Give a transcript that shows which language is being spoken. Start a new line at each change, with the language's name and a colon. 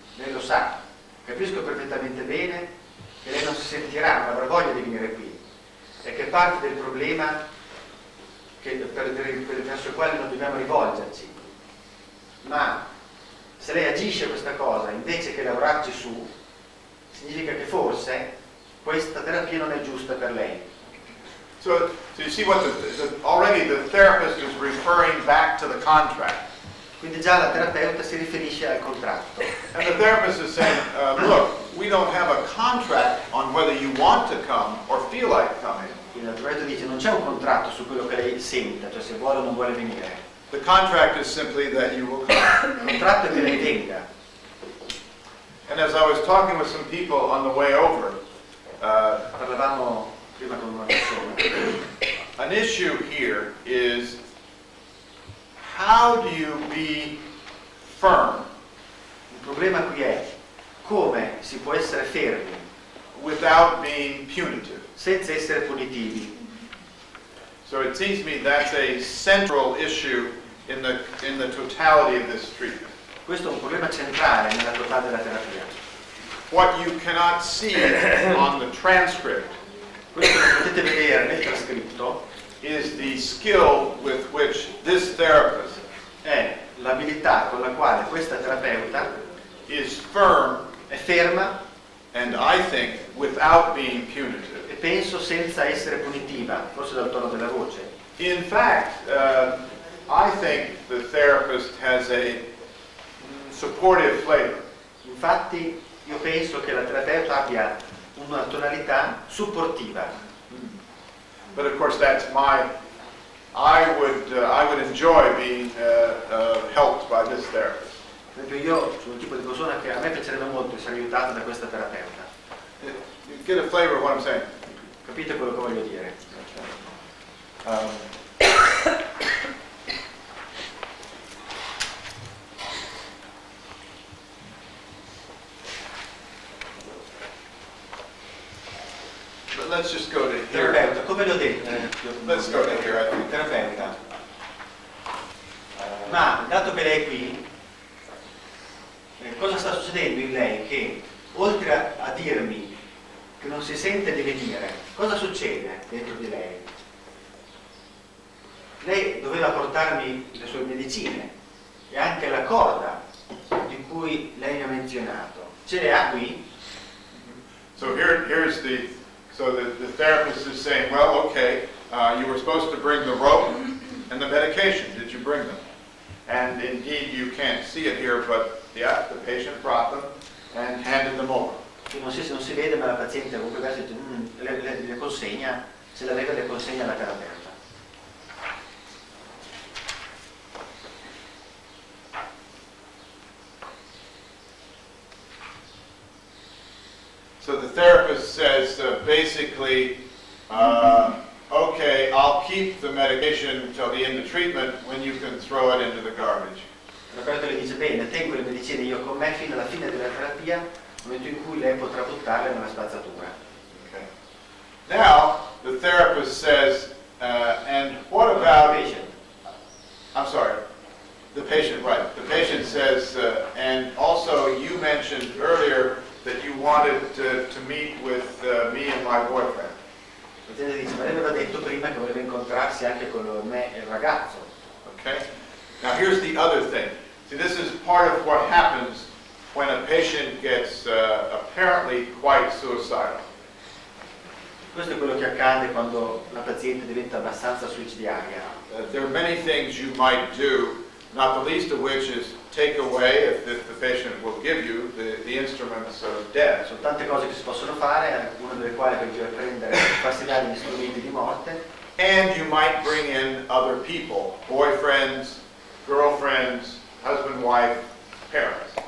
Italian: Lei lo sa, capisco perfettamente bene che lei non si sentirà, non avrà voglia di venire qui, e che parte del problema verso il quale non dobbiamo rivolgerci. Ma se lei agisce questa cosa invece che lavorarci su, significa che forse questa terapia non è giusta per lei.
English: So you see what already the therapist is referring back to the contract.
Italian: Quindi già la terapeuta si riferisce al contratto.
English: And the therapist is saying, look, we don't have a contract on whether you want to come or feel like coming.
Italian: Quindi la terapeuta dice non c'è un contratto su quello che lei senta, cioè se vuole o non vuole venire.
English: The contract is simply that you will come.
Italian: Il contratto è che lei venga.
English: And as I was talking with some people on the way over,
Italian: Parlavamo prima con una persona.
English: an issue here is how do you be firm
Italian: Il problema qui è come si può essere fermi
English: without being punitive?
Italian: senza essere punitivi.
English: So it seems to me that's a central issue in the totality of this treatment.
Italian: Questo è un problema centrale nella totale della terapia.
English: What you cannot see on the transcript
Italian: Questo che potete vedere nel trascritto
English: is the skill with which this therapist
Italian: è l'abilità con la quale questa terapeuta
English: is firm
Italian: è ferma
English: and I think without being punitive.
Italian: e penso senza essere punitiva, forse dal tono della voce.
English: In fact, I think the therapist has a supportive flavor.
Italian: Infatti io penso che la terapeuta abbia una tonalità supportiva.
English: But of course that's I would enjoy being helped by this therapist.
Italian: Per esempio io sono un tipo di persona che a me piacerebbe molto essere aiutato da questa terapeuta.
English: You get a flavor of what I'm saying.
Italian: Capite quello che voglio dire?
English: But let's just go to here.
Italian: Terapeuta, come l'ho detto?
English: Let's go to here, I think.
Italian: Terapeuta. Ma dato che lei è qui, cosa sta succedendo in lei? Che oltre a dirmi che non si sente di venire, cosa succede dentro di lei? Lei doveva portarmi le sue medicine e anche la corda di cui lei mi ha menzionato. Ce le ha qui?
English: So here's the therapist is saying, well, okay, you were supposed to bring the rope and the medication. Did you bring them? And indeed, you can't see it here, but yeah, the patient brought them and handed them over.
Italian: Non si vede, ma la paziente comunque le consegna, se la vede le consegna alla terapeuta.
English: So the therapist says basically, okay, I'll keep the medication until the end of treatment when you can throw it into the garbage.
Italian: Il terapeuta le dice, bene, tengo le medicine io con me fino alla fine della terapia, nel momento in cui lei potrà buttarle nella spazzatura.
English: Okay. Now, the therapist says, and what about... Patient. I'm sorry, the patient, right. The patient says, and also you mentioned earlier that you wanted to meet with me and my boyfriend.
Italian: Il paziente dice, ma lei aveva detto prima che voleva incontrarsi anche con me e il ragazzo.
English: Okay? Now here's the other thing. See, this is part of what happens when a patient gets apparently quite suicidal.
Italian: Questo è quello che accade quando la paziente diventa abbastanza suicidaria.
English: There are many things you might do, not the least of which is take away, if the patient will give you, the instruments of death.
Italian: Sono tante cose che si possono fare, una delle quali è prendere, farsi dare gli strumenti di morte.
English: And you might bring in other people, boyfriends, girlfriends, husband, wife, parents.